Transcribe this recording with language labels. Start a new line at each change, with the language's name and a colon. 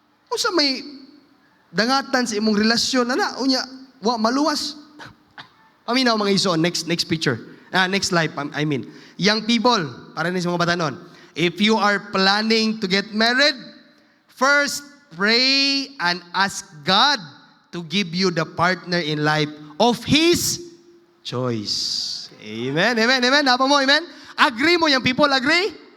Cebuano: Unsa may dangatan sa imong relasyon ana unya, wa maluwas. Paminaw mga igsoon,
English: next picture. Next slide, I mean. Young people,
Cebuano: para ni sa mga batanon.
English: If you are planning to get married, first pray and ask God to give you the partner in life of His choice.
Cebuano: Amen, amen, amen. Napa mo, amen? Agree mo
English: young people,
Cebuano: agree?